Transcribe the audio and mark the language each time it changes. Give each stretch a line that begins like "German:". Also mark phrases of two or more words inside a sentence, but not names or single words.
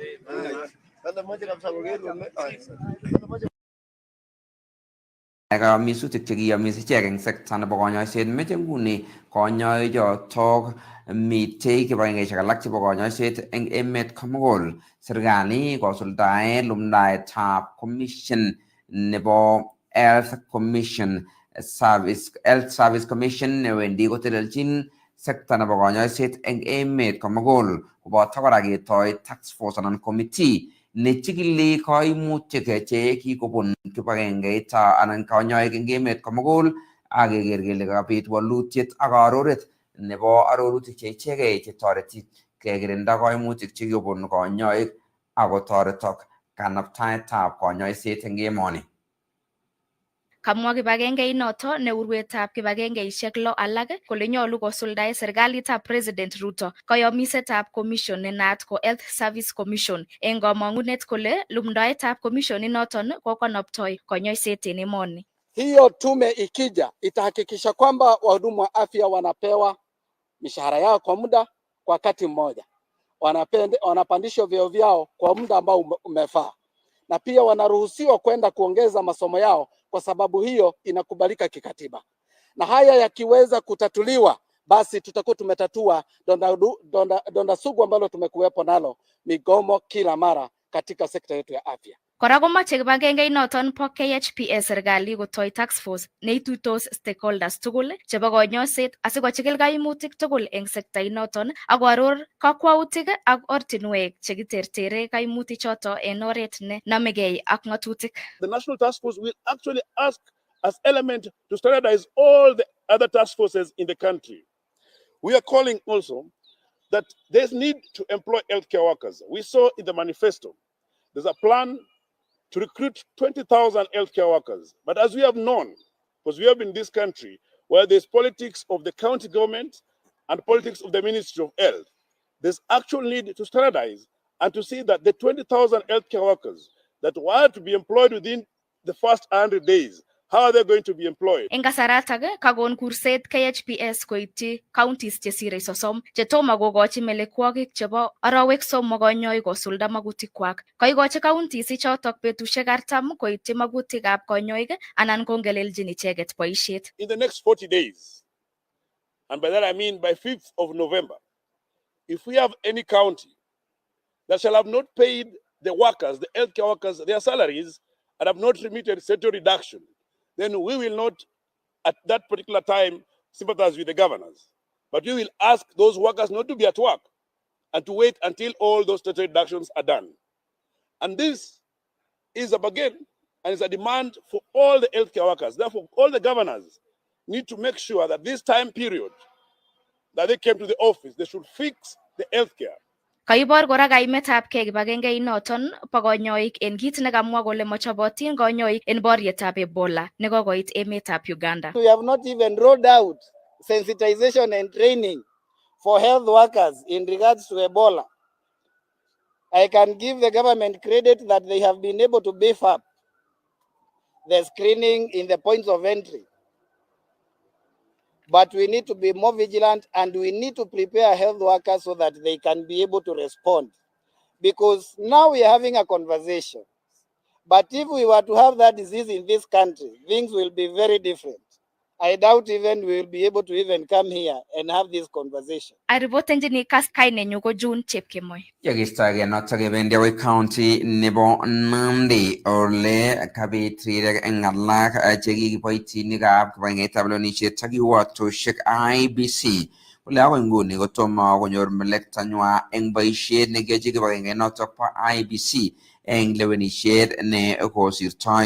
Kalenjin: Misutik chekiyomis ichek eng sekta nebo konyoiset meche nguni konyoik chotok mitei kibagengeisiek alak chebo konyoiset eng emet komugul. Serikali kosuldae lumdaetab commission nebo Health Service Commission newendi kotelelchin sekta nebo konyoiset eng emet komugul koboto kora ketoi
English: task force
Kalenjin: anan committee nechikili koimutik che kikobun kibagengeit anan konyoik eng emet komugul ak keker kele kabit walutiet ak aroret nebo arorutik che ichegei chetoreti kekirinda koimutik chekikobun konyoik akotoretok kanabtaetab konyoiset eng emoni. Kamwa kibagengeit noto ne urwetab kibagengeisiek lo alak kole nyolu kosuldae serikalitab President Ruto koyomisetab commission nenaat ko Health Service Commission eng komong'unet kole lumdaetab commission inoton kokonoptoi konyoiset en emoni.
Swahili: Hiyo tume ikija itahakikisha kwamba wahudumu wa afya wanapewa mishahara yao kwa muda, kwa wakati mmoja, wanapandishwa vyeo vyao kwa muda ambao umefaa, na pia wanaruhusiwa kwenda kuongeza masomo yao, kwa sababu hiyo inakubalika kikatiba. Na haya yakiweza kutatuliwa, basi tutakuwa tumetatua donda sugu ambalo tumekuwepo nalo, migomo kila mara katika sekta yetu ya afya.
Kalenjin: Kora komache kibagengeit po KHPS serikali kotoi
English: task force
Kalenjin: neituitos stakeholders tugul chebo konyoiset asikochikil kaimutik tugul eng sektainoton ak koaror kakwautik ak ortinwek chekitertere kaimutik choto en oret ne namegei ak ng'atutik.
English: The National Task Force will actually ask as element to standardize all the other task forces in the country. We are calling also that there's need to employ healthcare workers. We saw in the manifesto, there's a plan to recruit 20,000 healthcare workers. But as we have known, because we have been in this country where there's politics of the county government and politics of the Ministry of Health, there's actual need to standardize and to see that the 20,000 healthcare workers that were to be employed within the first 100 days, how are they going to be employed?
Kalenjin: Eng kasaratak kakon kurset KHPS koityi counties chesire 30 chetomo kokochi melekwokik chebo arawek 3 konyoi kosulda magutikwak. Kaikochi counties ichotok betusiek 40 koityi magutikab konyoik anan kongeleljin icheket boisiet.
English: In the next 40 days, and by that I mean by 5th of November, if we have any county that shall have not paid the workers, the healthcare workers, their salaries, and have not remitted salary reduction, then we will not, at that particular time, sympathize with the governors. But we will ask those workers not to be at work and to wait until all those salary reductions are done. And this is a bargain and is a demand for all the healthcare workers. Therefore, all the governors need to make sure that this time period that they came to the office, they should fix the healthcare.
Kalenjin: Kaibor kora kaimetabkei kibagengeinoton bo konyoik en kit nekamwa kole mochobotin konyoik en boryetab Ebola nekokoit emetab Uganda.
English: We have not even rolled out sensitization and training for health workers in regards to Ebola. I can give the government credit that they have been able to beef up the screening in the points of entry. But we need to be more vigilant and we need to prepare health workers so that they can be able to respond. Because now we are having a conversation. But if we were to have that disease in this country, things will be very different. I doubt even we will be able to even come here and have this conversation.
Kalenjin: Aripotenjini Kass kainenyu ko June Chepkemoi. Yekistoege notok kebendi akoi county nebo Nandi ole kabit rirek eng alak chekikiboitinikab kibagengeitab lewenisiet ak kiwatoshek IEBC kole akoi nguni kotomo konyor melektanywa eng boisiet nekiyochi kibagengeit notok bo IEBC eng lewenisiet ne kosirtoi.